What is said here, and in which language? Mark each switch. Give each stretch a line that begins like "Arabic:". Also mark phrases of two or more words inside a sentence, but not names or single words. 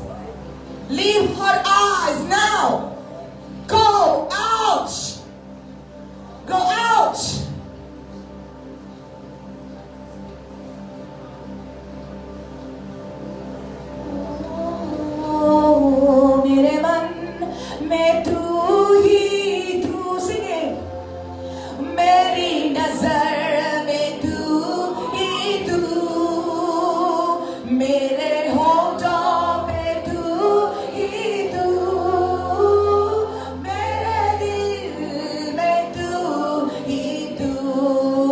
English: Leave her eyes now. Go out. Go out.
Hindi: Oh, मेरे मन में तू ही तू sing. मेरी नज़र में तू ही तू. मेरे होंठों पे तू ही तू. मेरे दिल में तू ही तू.